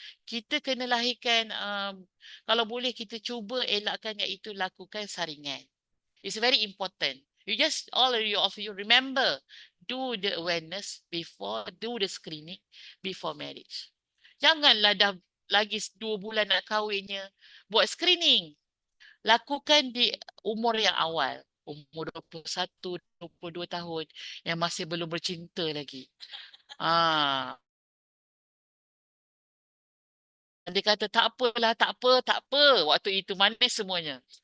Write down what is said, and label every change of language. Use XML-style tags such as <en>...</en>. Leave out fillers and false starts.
<ms>Kita kena lahirkan, kalau boleh kita cuba elakkan iaitu lakukan saringan.</ms> <en>It's very important. You just, all of you remember, do the awareness before, do the screening before marriage.</en> <ms>Janganlah dah lagi 2 bulan nak kahwinnya, buat screening. Lakukan di umur yang awal. Umur 21, 22 tahun yang masih belum bercinta lagi. Dia kata, tak apalah, tak apa. Waktu itu manis semuanya.</ms>